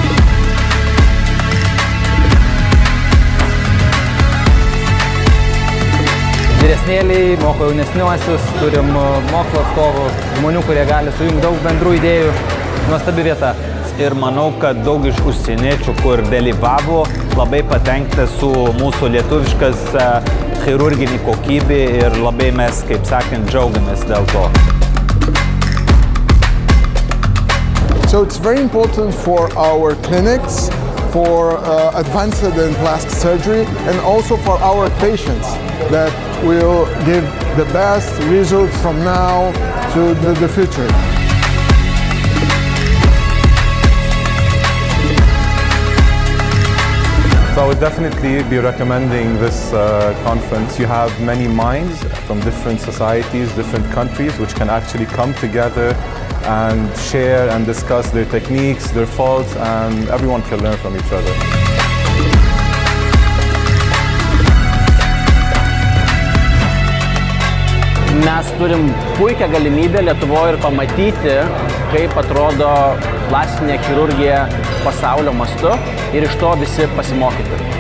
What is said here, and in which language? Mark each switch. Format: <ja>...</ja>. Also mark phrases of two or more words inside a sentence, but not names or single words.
<lt>Vyresnėliai moko jaunesniuosius, turim mokslo atstovų, žmonių, kurie gali sujungti daug bendrų idėjų. Nuostabi vieta. Ir manau, kad daug iš užsieniečių, kur dalyvavo, labai patenkinti su mūsų lietuviškas chirurginį kokybė ir labai mes, kaip sakant, džiaugiamės dėl to.</lt> <en>So it's very important for our clinics, for advanced and plastic surgery, and also for our patients that will give the best results from now to the future. So I would definitely be recommending this conference. You have many minds from different societies, different countries, which can actually come together and share and discuss their techniques, their faults, and everyone can learn from each other.</en> <lt>Mes turim puikią galimybę Lietuvoje ir pamatyti, kaip atrodo plastinė chirurgija pasaulio mastu ir iš to visi pasimokyti.</lt>